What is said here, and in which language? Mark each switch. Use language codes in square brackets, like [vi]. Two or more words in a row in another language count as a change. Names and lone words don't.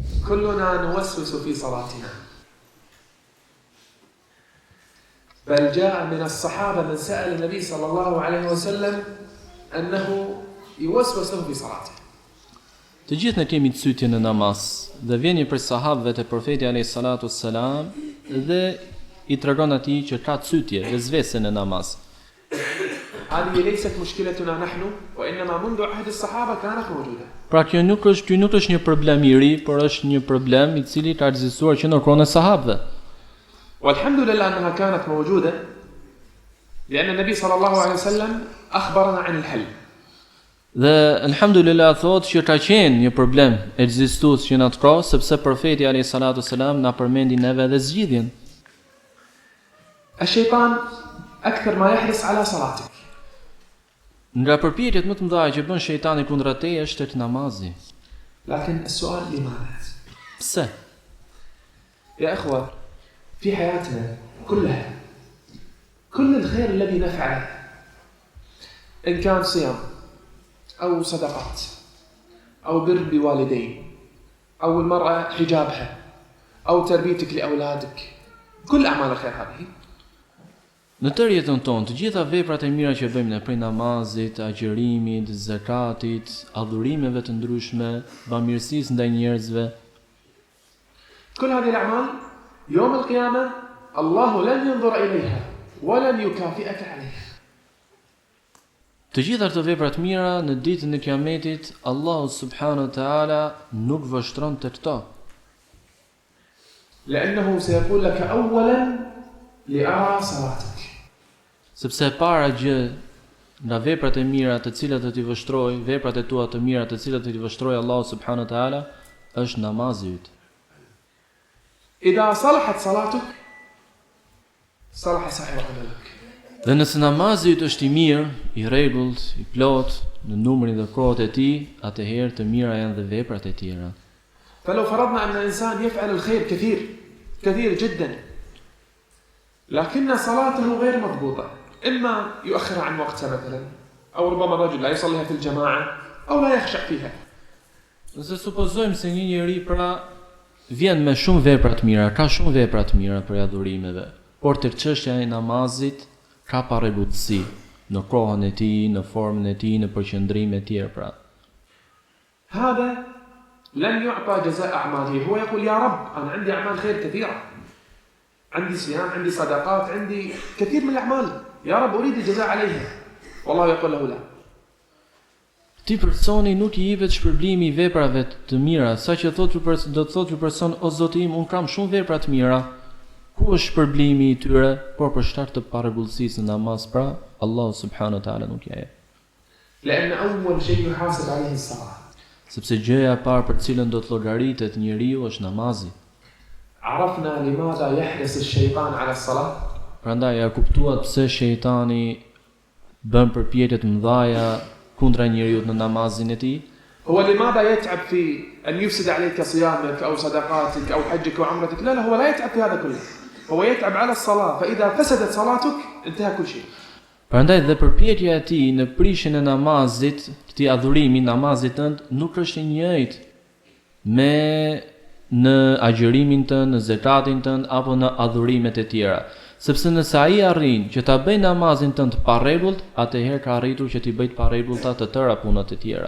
[ar] كلنا نوسوس في صلاتنا. بل جاء من الصحابة من سأل النبي صلى الله عليه وسلم أنه يوسوس له في صلاته. [sq] Të gjithë ne kemi cytje në namaz, dhe vjen një prej sahabëve të profeti [ar] عليه الصلاة والسلام [sq] dhe i tregon atij që ka cytje, vezvese në namaz. [ar] هذه ليست مشكلتنا نحن وإنما منذ عهد الصحابة كانت موجودة. [sq] Pra kjo nuk është një problem i ri, por është një problem i cili ka ekzistuar që në kohën e sahabëve. [ar] والحمد لله أنها كانت موجودة لأن النبي صلى الله عليه وسلم أخبرنا عن الحل. [sq] Dhe alhamdulillah thot që ka qenë një problem ekzistues që në atë kohë, sepse profeti [ar] عليه الصلاة والسلام [sq] na përmendi neve edhe zgjidhjen. [ar] الشيطان أكثر ما يحرص على صلاتك. [sq] Nga përpjekjet më të mëdha që bën shejtani kundra teje është tek namazi. [ar] لكن السؤال لماذا؟ [sq] Pse? [ar] يا إخوة في حياتنا كلها كل الخير الذي نفعله إن كان صيام أو صدقات أو بر بوالدين أو المرأة حجابها أو تربيتك لأولادك كل أعمال الخير هذه. [sq] Në tërë jetën tonë, të gjitha veprat e mira që bëjmë ne, prej namazit, agjërimit, zakatit, adhurimeve të ndryshme, bamirësisë ndaj njerëzve, [ar] كل هذه الأعمال يوم القيامة الله لن ينظر إليها ولن يكافئك عليها. [sq] të gjitha këto vepra të mira në ditën e Kiametit, Allahu [ar] سبحانه وتعالى [sq] nuk vështron të këto. [ar] لأنه سيقول لك أولا لأرى صلاتك. [sq] Sepse e para gjë nga veprat e mira të cilat do t'i vështroj, veprat e tua të mira të cilat do t'i vështroj Allahu [ar] سبحانه وتعالى, [sq] është namazi yt. [ar] إذا صلحت صلاتك صلح سائر عملك. [sq] Dhe nëse namazi yt është i mirë, i rregullt, i plot në numrin dhe kohët e tij, atëherë të mira janë dhe veprat e tjera. [ar] فلو فرضنا أن الإنسان يفعل الخير كثير جدا لكن صلاته غير مضبوطة، إما يؤخر عن وقتها مثلا أو ربما الرجل لا يصليها في الجماعة أو لا يخشع فيها. [sq] Nëse supozojmë se një njeri pra vjen me shumë vepra të mira, ka shumë vepra të mira për adhurimeve, por tek çështja e namazit ka parregullsi në kohën e tij, në formën e tij, në përqendrim e tjerë pra. [ar] هذا لن يعطى جزاء أعماله. هو يقول يا رب أنا عندي أعمال خير كثيرة، عندي صيام، عندي صدقات، عندي كثير من الأعمال، يا رب أريد الجزاء عليها. والله يقول له لا. [sq] Ti personi nuk i jepet shpërblimi i veprave të mira, saqë do të thotë ky person o Zoti im, un kam shumë vepra të mira. Ku është shpërblimi i tyre? Por për shkak të parregullsisë në namaz, pra Allahu [ar] سبحانه وتعالى [sq] nuk ja jep. [ar] لأن أول شيء يحاسب عليه الصلاة. [sq] Sepse gjëja e parë për cilën do të llogaritet njeriu është namazi. [ar] عرفنا لماذا يحرص الشيطان على الصلاة؟ [sq] Prandaj ja kuptuat pse shejtani bën përpjekje të mëdha kundra njeriu në namazin e tij. [ar] هو لماذا يتعب في أن يفسد عليك صيامك أو صدقاتك أو حجك وعمرتك؟ لا هو لا يتعب في هذا كله. هو يتعب على الصلاة، فإذا فسدت صلاتك انتهى كل شيء. [sq] Prandaj dhe përpjekja e tij në prishjen e namazit, këtij adhurimi namazit tënd nuk është e njëjtë me në agjërimin tënd, në zakatin tënd apo në adhurimet e tjera. Sepse nëse ai arrin që ta bëj namazin tënd pa rregullt, atëherë ka arritur që t'i bëj pa rregullta të tëra punat e tjera.